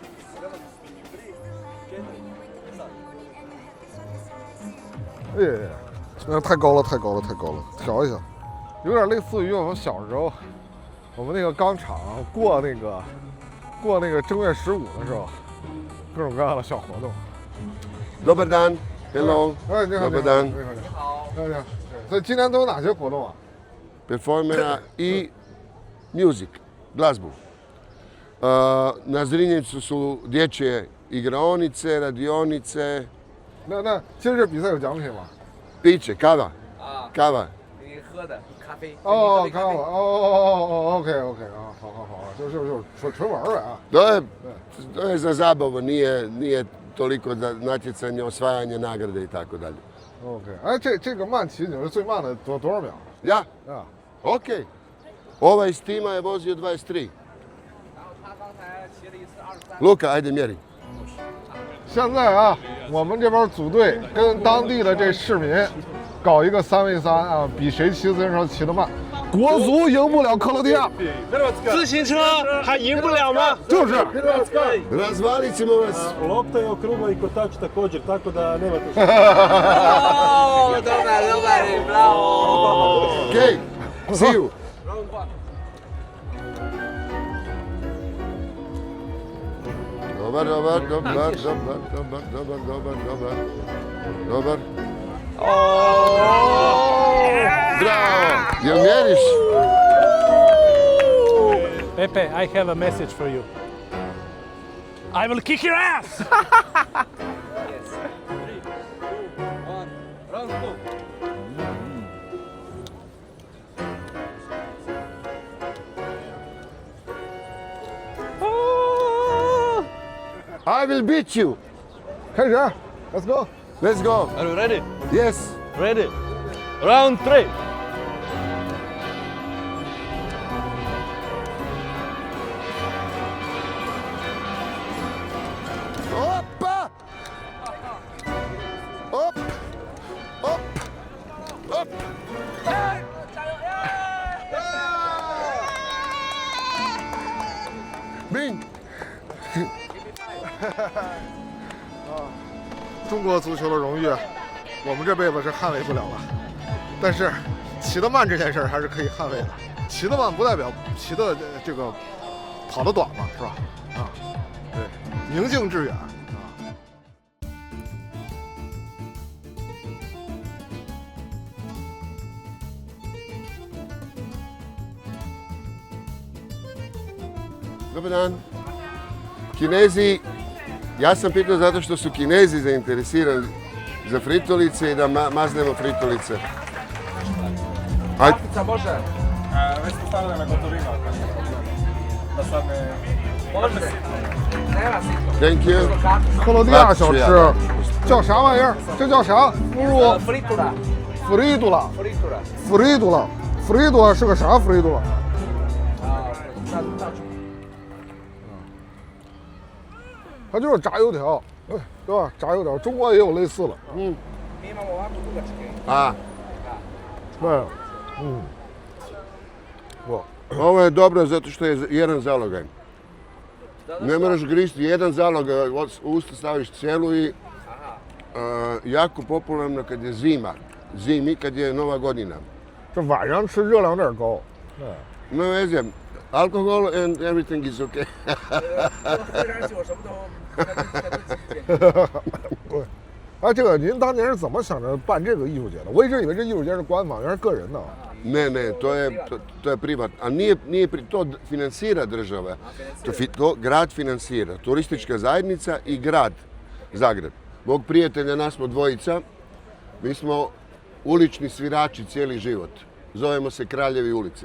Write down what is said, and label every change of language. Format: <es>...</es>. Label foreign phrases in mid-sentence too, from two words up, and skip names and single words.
<zh>哎呀，那太高了，太高了，太高了，调一下，有点类似于我们小时候，我们那个钢厂过那个正月15的时候，各种各样的小活动。</zh> <hr>Dobar dan,</hr> <en>hello.</en> <zh>哎，你好，</zh> <hr>Dobar dan.</hr> <zh>你好。你好。所以今年都有哪些活动啊</zh> <hr>Performera i music, glazbu. Na Zrinjevcu su dječje igraonice, radionice.</hr> <zh>那今儿这比赛有奖品吗？</zh> <hr>Piće, kava. 啊， Kava.</hr> <zh>给你喝的咖啡。哦，看了，哦 ，OK 啊，好，就是纯玩呗啊。</zh> <hr>To je za zabavu, nije toliko za natjecanje, osvajanje nagrade i tako dalje.</hr> <zh>OK， 哎，这个慢骑你是最慢的多少秒？</zh> <hr>Ja? 啊 Ok. Ovaj iz tima je vozio 23.</hr> <zh>然后他刚才骑了一次23。</zh> <hr>Luka, ajde mjeri.</hr> <zh>现在啊，我们这边组队跟当地的这市民搞一个3v3啊，比谁骑自行车骑得慢。国足赢不了克罗地亚，自行车还赢不了吗？就是。</zh> <hr>Razvalit ćemo vas. Lopta je okrugla i kotač također, tako da nemate šta. Dobar, bravo.</hr> <en>Okay, see you.</en> <hr>Dobar. Bravo! Jel mjeriš?</hr> <en>Pepe, I have a message for you. I will kick your ass! Yes. 3, 2, 1, round 2. I will beat you. 开始 ，Let's go. Let's go. Are you ready? Yes. Ready. Round 3. Opa! Op! Bing!</en> <zh>中国足球的荣誉，我们这辈子是捍卫不了了。但是骑得慢这件事儿还是可以捍卫的。骑得慢不代表骑的这个跑得短嘛，是吧？啊，对，宁静致远啊。</zh> <hr>Dobar dan. Kinezi, ja sam pitao zato što su Kinezi zainteresirani za fritolice i da maznemo fritolice. Kartica može? Već smo stavili na gotovinu, da sad ne...</hr> <en>Thank you.</en> <zh>克罗地亚小吃叫啥玩意儿？这叫啥？腐乳？弗里杜拉。弗里杜拉。弗里杜拉。弗里杜拉。弗里杜拉是个啥？弗里杜拉？它就是炸油条，对吧？炸油条，中国也有类似的。</zh> <hr>A, Ne. ovo je dobro zato što je jedan zalogaj. Ne moraš gristi jedan zalogaj, u usta staviš cijelu i jako popularno kad je zimi kad je Nova godina.</hr> <zh>这晚上吃热量有点高。</zh> <hr>没 veze,</hr> <en>alcohol and everything is okay.</en> <zh>喝点酒什么都。哎，这个您当年是怎么想着办这个艺术节的？我一直以为这艺术节是官方，原来是个人的。</zh> <hr>Ne, to je privatno. A nije to financira država. To grad financira. Turistička zajednica i grad Zagreb. Mog prijatelja, nas smo dvojica. Mi smo ulični svirači cijeli život. Zovemo se Kraljevi ulice.</hr>